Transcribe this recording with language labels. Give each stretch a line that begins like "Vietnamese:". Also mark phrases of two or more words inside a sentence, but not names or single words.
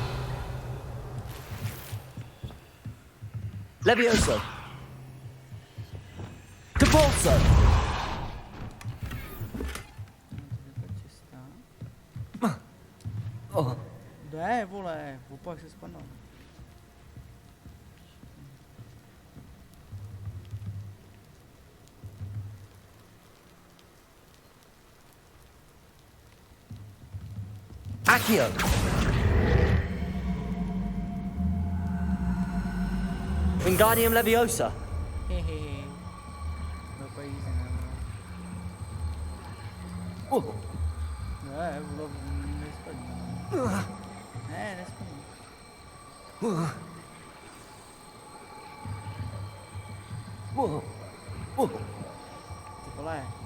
Latin: Levioso. Cabolso.
Czech: Čistá. Jde, vole, opak se spadnou.
Latin: Accio. Wingardium Leviosa. Hehehe.
Czech: Opak easy, ne, vole. Ne, vole, nespadne. Ne, nespadne. Ty vole.